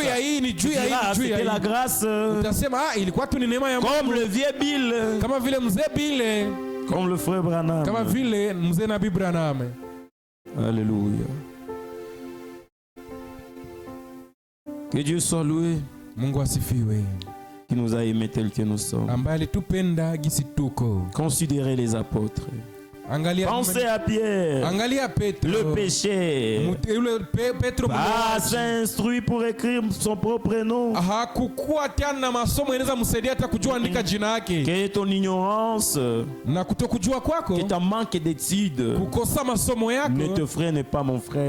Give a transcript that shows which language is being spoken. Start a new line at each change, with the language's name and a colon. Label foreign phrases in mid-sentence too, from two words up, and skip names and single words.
French: Tu diras c'était la grâce. Comme le vieux Bill, comme le frère Branham. Alléluia. Que Dieu soit loué.
Swahili: Mungu asifiwe.
French: Qui nous a aimés tels que nous sommes.
Swahili: Ambaye alitupenda gisi tuko.
French: Considérez les apôtres. Pensez à Pierre, le péché, s'instruit pour écrire son propre nom. Que ton ignorance, que ton manque d'études ne te freine pas, mon frère.